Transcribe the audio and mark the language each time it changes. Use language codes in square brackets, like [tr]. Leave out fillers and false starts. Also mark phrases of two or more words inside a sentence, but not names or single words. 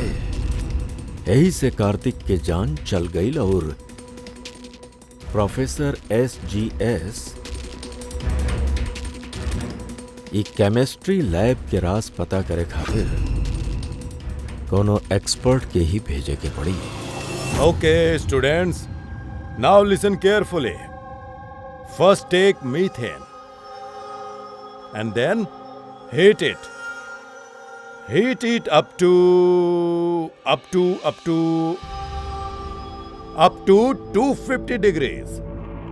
[bho] यही से कार्तिक के जान चल गई और प्रोफेसर एसजीएस ये [en] chemistry lab [bho] के राज पता करे खातिर कोनो एक्सपर्ट के ही भेजे के पड़ी। [en] OK students, now listen carefully. First take methane and then heat it. Heat it up to 250 degrees.